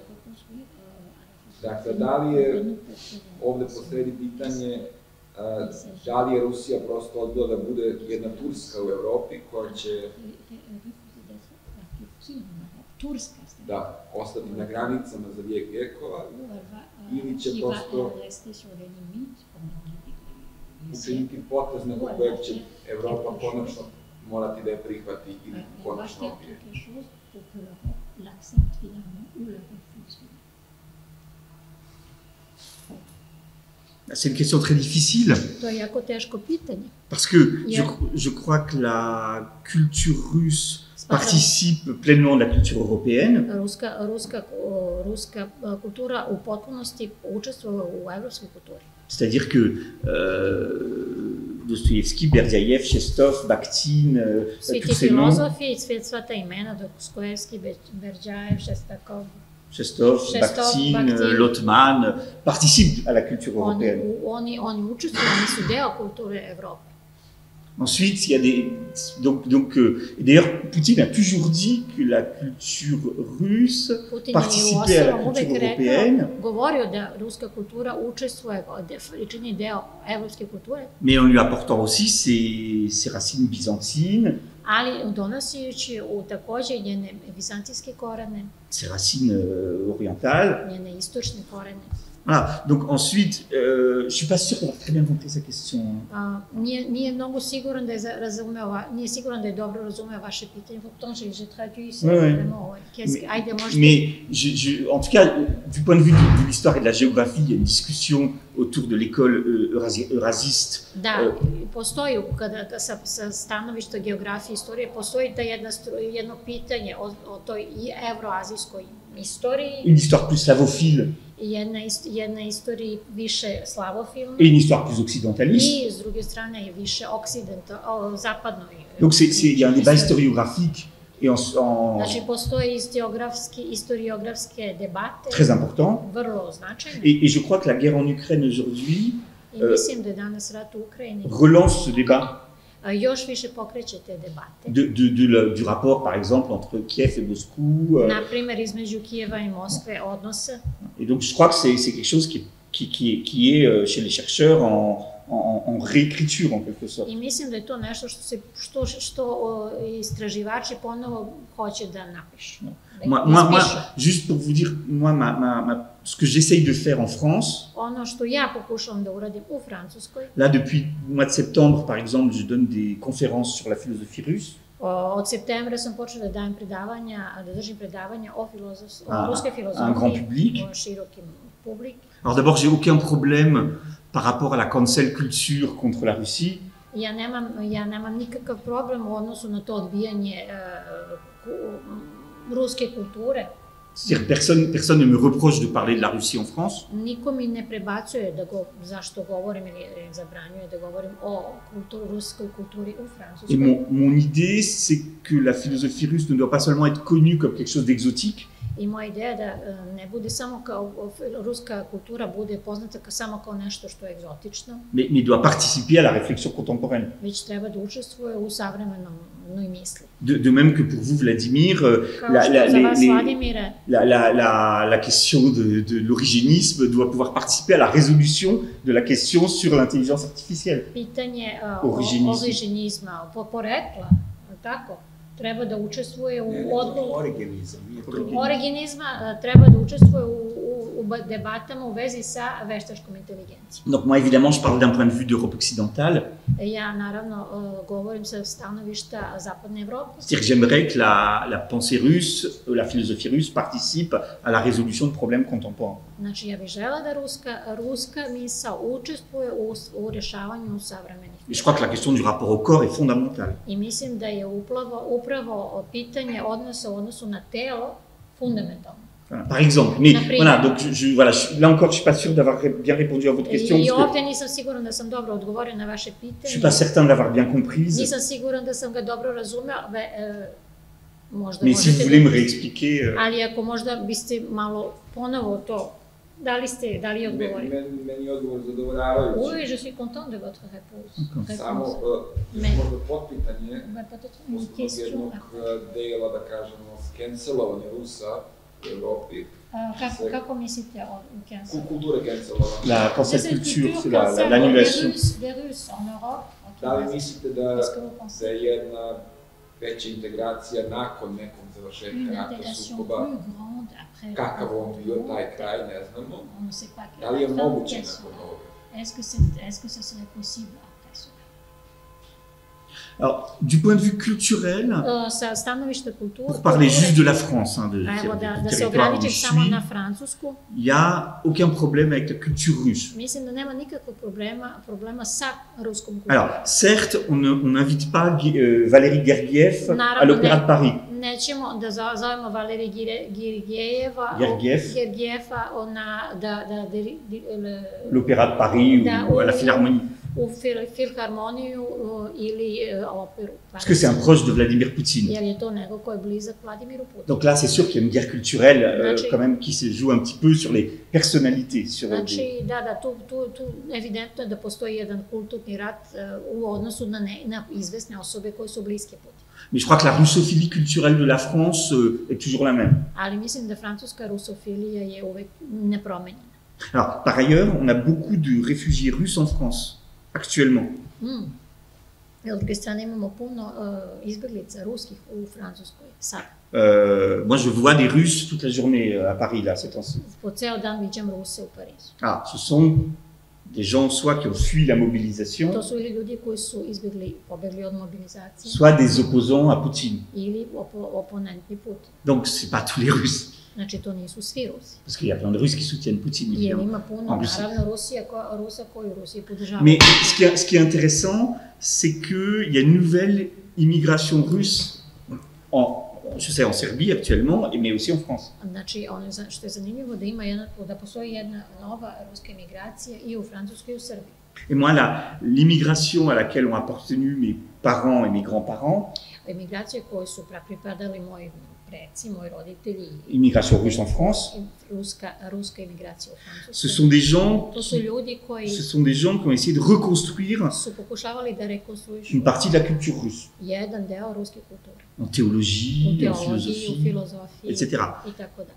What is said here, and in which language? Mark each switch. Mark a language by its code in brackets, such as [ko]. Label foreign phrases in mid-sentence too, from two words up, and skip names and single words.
[sr] Dakle, da li je ovde posredi pitanje da li je Rusija prosto odbila da bude jedna Turska u Evropi koja će ostati na granicama za vijek vijekova ili će prosto učiniti potez nakon kojeg će Evropa konačno morati da je prihvati ili konačno odbije. [fr] C'est une question très difficile. [sr] To je jako teško pitanje. [fr] Parce que je crois que la culture russe participe pleinement de la culture européenne. [sr] Ruska kultura u potpunosti učestvuje u evropskoj kulturi. [fr] C'est-à-dire que Dostoïevski, Berdjajev, Chestov, Bakhtin, tous ces noms. [sr] Filozofi, sva ta imena, Dostoïevski, Berdjajev, Šestakov. [fr] Chestov, Bakhtin, Lotman participent à la culture européenne. [sr] Oni učestvuju, oni su deo kulture Evrope. [fr] Ensuite, il y a des... et d'ailleurs, Poutine a toujours dit que la culture russe participait à la culture européenne. [sr] Govorio da ruska kultura učestvuje i čini deo evropske kulture. [fr] Mais en lui apportant aussi ses racines byzantines, [sr] Ali donoseći takođe njene vizantijske korene, [fr] ses racines orientales. [sr] Njene istočne korene. [fr] Voilà. Donc ensuite, je suis pas sûr d'avoir très bien compris sa question. [sr] Nije mnogo siguran da je razumeo, nije siguran da je dobro razumeo vaše pitanje. [fr] Pourtant, j'ai traduit ça vraiment. [sr] Ajde, možete... [fr] Mais en tout cas, du point de vue de l'histoire et de la géographie, il y a une discussion autour de l'école eurasiste. [sr] Da, postoji, sa stanovišta geografije i istorije, postoji ta jedno pitanje o toj evroazijskoj istoriji. [fr] Une histoire plus slavophile. [sr] Jedna istorija više slavofilna. [fr] Et une histoire plus occidentaliste. [sr] I s druge strane je više zapadnoj. [fr] Donc il y a un débat historiographique et [sr] Znači postoje historiografske debate. [fr] Très important. [sr] Vrlo značajne. [fr] Et je crois que la guerre en Ukraine aujourd'hui [sr] mislim da je danas rat u Ukrajini [fr] relance ce débat. [sr] Još više pokreće te debate. [fr] Du rapport, par exemple, entre Kiev et Moscou. [sr] Na primer, između Kijeva i Moskve odnosa. [fr] Et donc, je crois que c'est quelque chose qui est chez les chercheurs en réécriture, en quelque sorte. [sr] I mislim da je to nešto što istraživači ponovo hoće da napišu. [fr] Moi, juste pour vous dire, ce que j'essaye de faire en France. [sr] Ono što ja pokušavam da uradim u Francuskoj. [fr] Là, depuis le mois de septembre, par exemple, je donne des conférences sur la philosophie russe. [sr] Od septembra sam počela da dajem predavanja, da držim predavanja o ruskoj filozofiji. [fr] Un grand public. [sr] O širokim publiku. [fr] Alors d'abord, j'ai aucun problème par rapport à la [en] cancel culture [fr] contre la Russie. [sr] Ja nemam nikakav problem u odnosu na to odbijanje ruske kulture. [fr] C'est-à-dire personne ne me reproche de parler de la Russie en France. [sr] Niko mi ne prebacuje zašto govorim ili zabranjuje da govorim o ruskoj kulturi u Francuskoj. [fr] Et mon idée, c'est que la philosophie russe ne doit pas seulement être connue comme quelque chose d'exotique. [sr] I moja ideja da ne bude samo kao ruska kultura bude poznata samo kao nešto što je egzotično. [fr] Mais doit participer à la réflexion contemporaine. [sr] Već treba da učestvuje u savremenoj misli. [fr] De même que pour vous, Vladimir, la question de l'origénisme doit pouvoir participer à la résolution de la question sur l'intelligence artificielle. [sr] Pitanje originizma, porekla, tako? Treba da učestvuje u odgovoru. Originizma treba da učestvuje u debatama u vezi sa veštačkom inteligencijom. [fr] Donc moi évidemment je parle d'un point de vue d'Europe occidentale. [sr] Ja naravno govorim sa stanovišta zapadne Evrope. [fr] C'est-à-dire que j'aimerais que la pensée russe, la philosophie russe participe à la résolution de problèmes contemporains. [sr] Znači ja bih želela da ruska misao učestvuje u rješavanju savremenih. [fr] Et je crois que la question du rapport au corps est fondamentale. [sr] I mislim da je upravo pitanje odnosa u odnosu na telo fundamentalno. [fr] Voilà, par exemple, mais voilà, donc là encore, je suis pas sûr d'avoir bien répondu à votre question. [sr] I ovdje nisam siguran da sam dobro odgovorio na vaše pitanje. [fr] Je suis pas certain de l'avoir bien comprise. [sr] Nisam siguran da sam ga dobro razumeo, možda [fr] mais si vous voulez me réexpliquer. [sr] Ali ako možda biste malo ponovo to, da li je odgovorio? Meni je odgovor zadovoljavajući. [fr] Oui, je suis content de votre réponse. [sr] Samo možda potpitanje posle jednog dela, da kažemo, skencelovanja Rusa u Evropi. Kako mislite o cancelovanje? Kultura cancelovanja. [fr] La [en] cancel culture, [fr] c'est l'annulation. Des Russes en Europe. [sr] Da li mislite da je jedna veća integracija nakon nekog završetka rata sukoba, kakav on bio taj kraj, ne znamo, da li je moguće nakon ovoga? [fr] Est-ce que ce serait possible après cela? Alors, du point de vue culturel, pour parler juste de la France, du territoire où je suis, il n'y a aucun problème avec la culture russe. Alors, certes, on n'invite pas Valéry Gergiev à l'Opéra de Paris. [sr] Nećemo da zovemo Valerij Gergijeva [fr] l'Opéra de Paris ou à la Philharmonie. [sr] u filharmoniju ili operu. [fr] Parce que c'est un proche de Vladimir Poutine. [sr] Jer je to nego ko je blizak Vladimiru Putinu. [fr] Donc là, c'est sûr qu'il y a une guerre culturelle [sr] Znači- [fr] quand même qui se joue un petit peu sur les personnalités. Sur [sr] Znači, tu evidentno je da postoji jedan kulturni rat u odnosu na izvesne osobe koje su bliske Putinu. [fr] Mais je crois que la russophilie culturelle de la France est toujours la même. [sr] Ali mislim da francuska rusofilija je uvek nepromenjena. [fr] Alors, par ailleurs, on a beaucoup de réfugiés russes en France, actuellement. [sr] S druge strane imamo puno izbjeglica ruskih u Francuskoj sada. [fr] Moi, je vois des Russes toute la journée à Paris, là, ces temps-ci. [sr] Po ceo dan viđam Ruse u Parizu. [fr] Ah, ce sont des gens soit qui ont fui la mobilisation, [sr] To su ili ljudi koji su pobegli od mobilizacije, [fr] soit des opposants à Poutine. [sr] ili oponenti Putin. [fr] Donc, c'est pas tous les Russes. [sr] Znači, to nisu svi Rusi. [fr] Parce qu'il y a plein de Russes qui soutiennent Poutine, [sr] Jer [fr] évidemment. [sr] ima puno, En Rusiji. naravno, Rusa koji u Rusiji podržavaju. [fr] Mais ce qui est intéressant, c'est qu'il y a une nouvelle immigration russe, je sais, en Serbie actuellement, mais aussi en France. [sr] Znači, što je zanimljivo da postoji jedna nova ruska emigracija i u Francuskoj i u Srbiji. [fr] Et moi, l'immigration à laquelle ont appartenu mes parents et mes grands-parents, [sr] Emigracije koje su pripadali moji preci, moji roditelji, [fr] immigration russe en France, [sr] ruska emigracija u Francuskoj. [fr] ce sont des gens [sr] To su ljudi koji [fr] qui ont essayé de reconstruire [sr] su pokušavali da rekonstruišu [fr] une partie de la culture russe, [sr] jedan deo ruske kulture. [fr] en [sr] U [fr] théologie, en [sr] teologiji, u [fr] philosophie, [sr] filozofiji [fr] etc. [sr] i tako da.